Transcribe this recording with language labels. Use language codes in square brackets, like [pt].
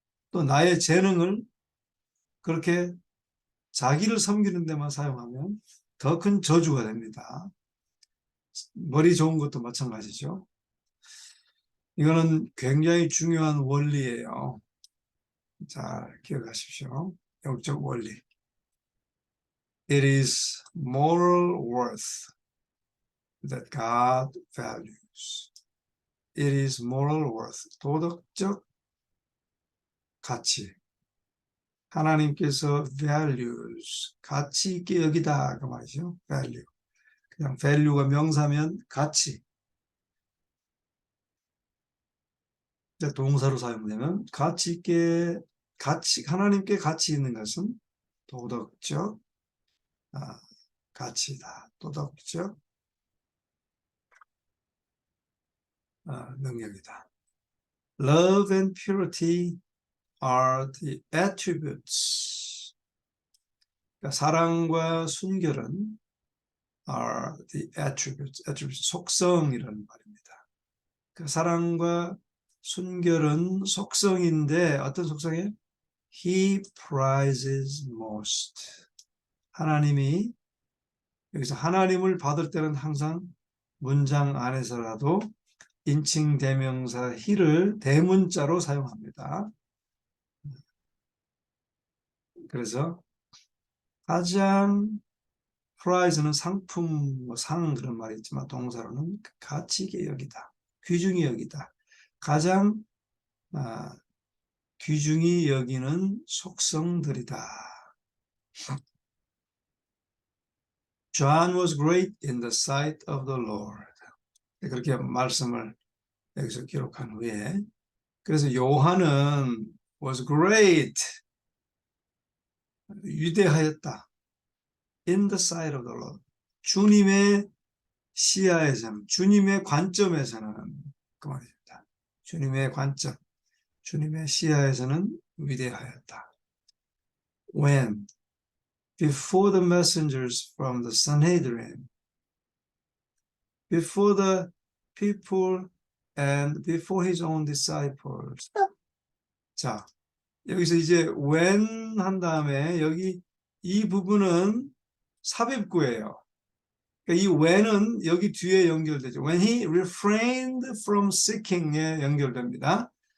[ko] 또 나의 재능을 그렇게 자기를 섬기는 데만 사용하면 더 큰 저주가 됩니다. 머리 좋은 것도 마찬가지죠. 이거는 굉장히 중요한 원리예요. 잘 기억하십시오. 영적 원리. [en] It is moral worth that God values. It is moral worth. [ko] 도덕적 가치. 하나님께서 values. 가치 있게 여기다. 그 말이죠. value. 그냥 value가 명사면 가치. 동사로 사용되면 가치 있게, 하나님께 가치 있는 것은 도덕적 가치다. 도덕적 능력이다. [en] Love and purity are the attributes. [ko] 그러니까 사랑과 순결은 [en] are the attributes. [ko] 속성이라는 말입니다. 그 사랑과 순결은 속성인데 어떤 속성이에요? [en] He prizes most. [ko] 하나님이 여기서 하나님을 받을 때는 항상 문장 안에서라도 인칭 대명사 he를 대문자로 사용합니다. 그래서 가장 prize는 상품, 상 그런 말이 있지만 동사로는 가치 있게 여기다, 귀중히 여기다. 가장 귀중히 여기는 속성들이다. [en] John was great in the sight of the Lord. [ko] 그렇게 말씀을 여기서 기록한 후에 그래서 요한은 [en] was great [ko] 위대하였다. [en] In the sight of the Lord. [ko] 주님의 시야에서는, 주님의 관점에서는 그 말입니다. 주님의 관점, 주님의 시야에서는 위대하였다. [en] When before the messengers from the Sanhedrin, before the people and before his own disciples. [ko] 자, 여기서 이제 when 한 다음에 여기 이 부분은 삽입구예요. 그러니까 이 when은 여기 뒤에 연결되죠. [en] When he refrained from seeking에 [ko] 연결됩니다.